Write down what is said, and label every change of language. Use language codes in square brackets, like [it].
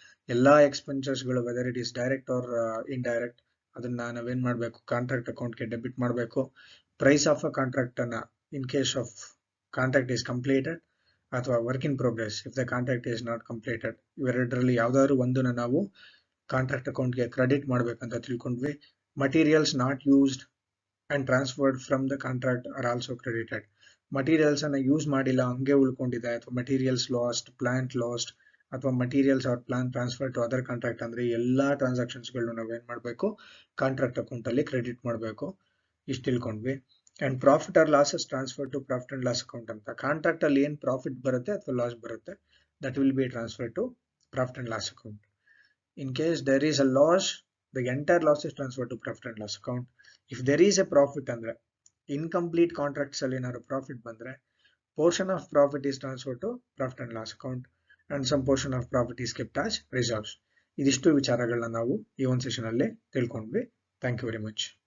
[kn] ಎಲ್ಲಾ ಎಕ್ಸ್ಪೆನ್ಸಸ್ ಗಳು whether it is direct R indirect, ಅದನ್ನ ನಾವೇನ್ ಮಾಡ್ಬೇಕು, ಕಾಂಟ್ರಾಕ್ಟ್ ಅಕೌಂಟ್ಗೆ ಡೆಬಿಟ್ ಮಾಡಬೇಕು. ಪ್ರೈಸ್ ಆಫ್ ಅ ಕಾಂಟ್ರಾಕ್ಟ್ ಅನ್ನ in case of contract is completed ಅಥವಾ work in progress if the contract is not completed, ಇವೆರಡರಲ್ಲಿ ಯಾವ್ದಾದ್ರು ಒಂದನ್ನ ನಾವು ಕಾಂಟ್ರಾಕ್ಟ್ ಅಕೌಂಟ್ಗೆ ಕ್ರೆಡಿಟ್ ಮಾಡ್ಬೇಕಂತ ತಿಳ್ಕೊಂಡ್ವಿ. [en] Materials not used and transferred from the contract are also credited. [kn] Materials ಅನ್ನ use ಮಾಡಿಲ್ಲ ಹಂಗೆ ಉಳ್ಕೊಂಡಿದೆ ಅಥವಾ ಮಟೀರಿಯಲ್ಸ್ ಲಾಸ್ಟ್, ಪ್ಲಾಂಟ್ ಲಾಸ್ಟ್ ಅಥವಾ materials R plan transfer to other contract ಅಂದ್ರೆ ಎಲ್ಲಾ ಟ್ರಾನ್ಸಾಕ್ಷನ್ಸ್ಗಳು ನಾವೇನ್ ಮಾಡಬೇಕು ಕಾಂಟ್ರಾಕ್ಟ್ ಅಕೌಂಟ್ ಅಲ್ಲಿ ಕ್ರೆಡಿಟ್ ಮಾಡಬೇಕು. ಇಷ್ಟು ತಿಳ್ಕೊಂಡ್ವಿ. [en] And profit or losses transfer to profit and loss account ಅಂತ. Contract ಅಲ್ಲಿ ಏನ್ profit ಬರುತ್ತೆ ಅಥವಾ ಲಾಸ್ ಬರುತ್ತೆ that will be transfer to profit and loss account. In case there is a loss, the entire loss is transferred to profit and loss account. If there is a profit andre incomplete contracts alli ಏನಾದ್ರು profit ಬಂದ್ರೆ portion of profit is transferred to profit and loss account and some portion of profit is kept as reserves. ಇದಿಷ್ಟು ವಿಚಾರಗಳನ್ನ ನಾವು ಈ ಒಂದು session ಅಲ್ಲಿ ತಿಳ್ಕೊಂಡ್ವಿ. Thank you very much.